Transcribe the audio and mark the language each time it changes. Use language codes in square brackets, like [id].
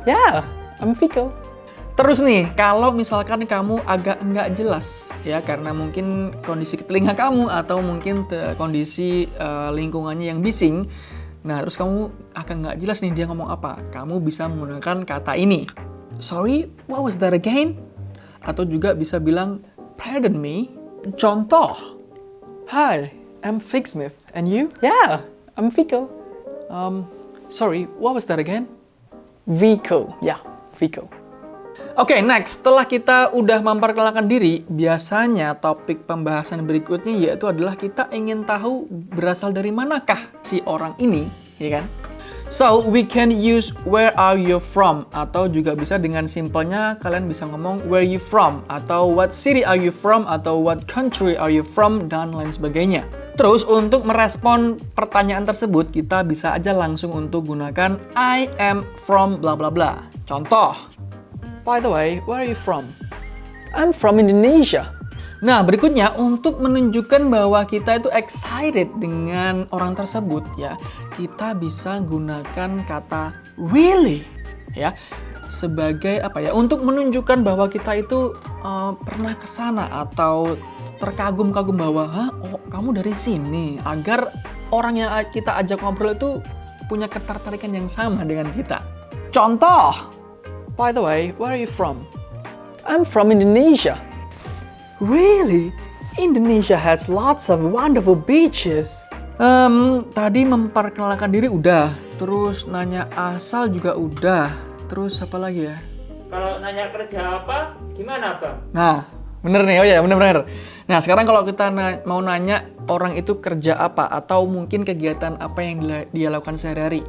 [en] Yeah, I'm Vico. [id] Terus nih, kalau misalkan kamu agak nggak jelas, ya karena mungkin kondisi telinga kamu atau mungkin kondisi lingkungannya yang bising, nah terus kamu akan nggak jelas nih dia ngomong apa, kamu bisa menggunakan kata ini. [en] Sorry, what was that again? [id] Atau juga bisa bilang, [en] pardon me. Contoh, Hi, I'm Vic Smith. And you? Yeah, I'm Vico. Sorry, what was that again? Vico. Yeah, Vico. Oke, next. [id] Setelah kita udah memperkenalkan diri, biasanya topik pembahasan berikutnya yaitu adalah kita ingin tahu berasal dari manakah si orang ini, ya kan? [en] So, we can use where are you from? [id] Atau juga bisa dengan simpelnya kalian bisa ngomong [en] where you from? Atau what city are you from? Atau what country are you from? [id] Dan lain sebagainya. Terus, untuk merespon pertanyaan tersebut, kita bisa aja langsung untuk gunakan [en] I am from bla bla bla. Contoh, by the way, where are you from? I'm from Indonesia. [id] Nah, berikutnya untuk menunjukkan bahwa kita itu excited dengan orang tersebut ya, kita bisa gunakan kata really ya sebagai apa ya? Untuk menunjukkan bahwa kita itu pernah ke sana atau terkagum-kagum bahwa, oh kamu dari sini, agar orang yang kita ajak ngobrol itu punya ketertarikan yang sama dengan kita. [en] Contoh, by the way, where are you from? I'm from Indonesia. Really? Indonesia has lots of wonderful beaches. [id] Tadi memperkenalkan diri udah, terus nanya asal juga udah, terus apa lagi ya? Kalau nanya kerja apa, gimana Bang? Nah, bener nih, oh ya bener-bener. Nah, sekarang kalau kita mau nanya orang itu kerja apa atau mungkin kegiatan apa yang dia lakukan sehari-hari.